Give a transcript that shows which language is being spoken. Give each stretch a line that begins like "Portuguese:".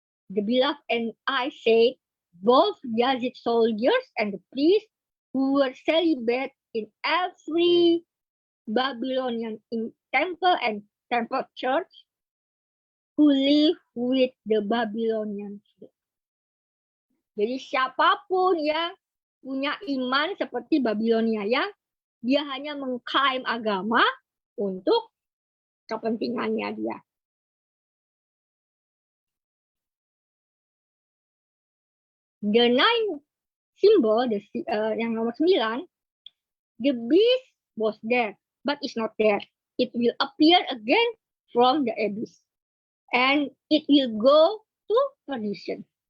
English: The beloved and I said, both Yazid soldiers and the priests who were celibate in every Babylonian temple and temple church who live with the Babylonians.
Indonesian: Jadi siapapun yang punya iman seperti Babilonia, yang dia hanya mengklaim agama untuk kepentingannya dia.
English: The ninth symbol,
Indonesian: yang nomor 9,
English: the beast was there, but it's not there. It will appear again from the abyss, and it will go to perdition.